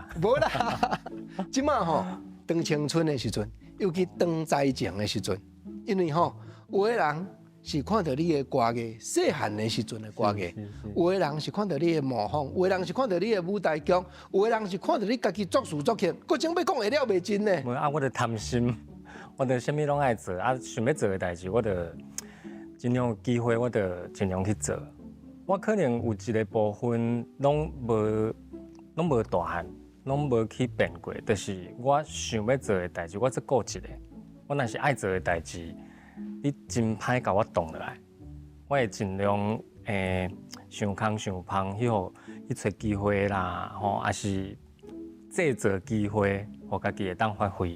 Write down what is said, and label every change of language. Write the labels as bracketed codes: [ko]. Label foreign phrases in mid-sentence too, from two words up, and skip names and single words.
[nan] 无啦，即马吼当青春的时阵，尤其当灾情的时阵，因为吼有的人是看到你的歌艺，细汉的时阵的歌艺；有的人是看到你的模仿；有的人是看到你的舞台剧；有的人是看到你家己作词作曲，佫种要讲会了袂真呢？无啊，我着贪心，我着啥物拢爱做，啊，想要做的代志，我着尽量有机会，我着尽量去做。我可能有一个部分拢无大汉，拢无去变过，就是我想要做的代志，我只顾一个。我若是爱做的代志，你真歹甲我动落来，我会尽量想空想芳去找机会啦，还是制造机会，互家己会当发挥。